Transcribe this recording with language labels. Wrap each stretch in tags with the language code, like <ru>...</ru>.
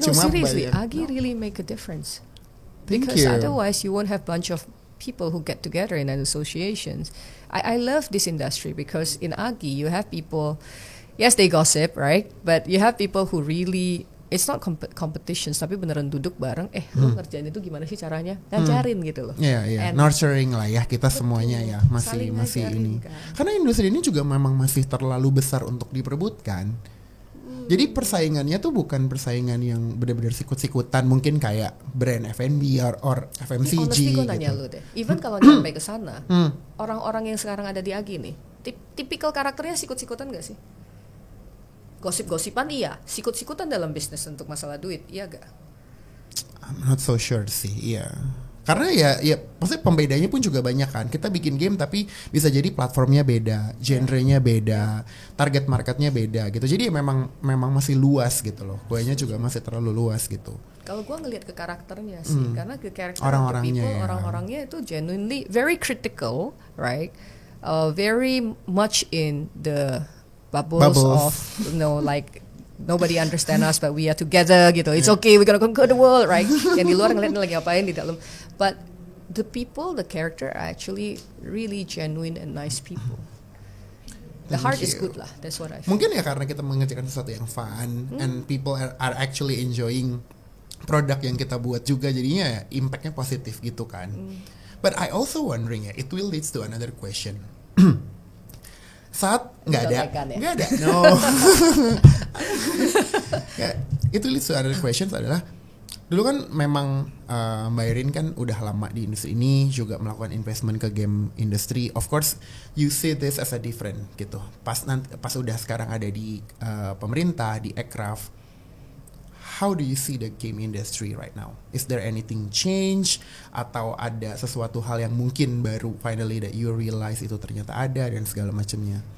<en>No, seriously, Agi really make a difference. Because otherwise you won't have bunch of people who get together in an associations. I love this industry because in Agi you have people, yes they gossip, right? But you have people who really, it's not competitions,</en> <id>tapi beneran duduk bareng. Lu ngerjain itu gimana sih caranya? Ngajarin gitu loh. Nurturing lah ya kita semuanya ya, masih ini. Kan. Karena industri ini juga memang masih terlalu besar untuk diperebutkan. Jadi persaingannya tuh bukan persaingan yang benar-benar sikut-sikutan, mungkin kayak brand F&B or FMCG honestly gue gitu. nanya lu deh, even kalau nyampe ke sana, orang-orang yang sekarang ada di Agi nih, tipikal karakternya sikut-sikutan gak sih? Gosip-gosipan iya, sikut-sikutan dalam bisnis untuk masalah duit, iya gak?</id> <en>I'm not so sure sih, iya.</en> <id>Karena ya maksudnya pembedanya pun juga banyak kan. Kita bikin game tapi bisa jadi platformnya beda, genrenya beda, target marketnya beda gitu. Jadi memang masih luas gitu loh. Kuenya juga masih terlalu luas gitu. Kalau gue ngelihat ke karakternya sih, karena ke karakter Orang-orangnya</id> <en>people,</en> <id>ya. orang-orangnya itu</id> <en>genuinely very critical, right? Very much in the bubbles of, you know, like nobody understand us but we are together gitu. It's okay, we're gonna conquer the world, right?</en> <id>Yang di luar ngeliat lagi ngapain di dalam.</id> <en>But the people, the character are actually really genuine and nice people. The heart is good lah. That's what I feel.</en> <id>Mungkin ya karena kita mengerjakan sesuatu yang fun</id> <en>and people are actually enjoying</en> <id>produk yang kita buat juga, jadinya impactnya positif gitu kan.</id> <en>But I also wondering ya, it will leads to another question.</en> <id>Saat nggak ada, no. Ya, itu</id> <en>leads to another questions</en> <id>adalah, dulu kan memang Mbak Irin kan udah lama di industri ini, juga melakukan investment ke game industry.</id> <en>Of course, you see this as a different gitu.</en> <id>Pas udah sekarang ada di pemerintah, di Aircraft,</id> <en>how do you see the game industry right now? Is there anything change?</en> <id>Atau ada sesuatu hal yang mungkin baru</id> <en>finally that you realize</en> <id>itu ternyata ada dan segala macamnya?</id>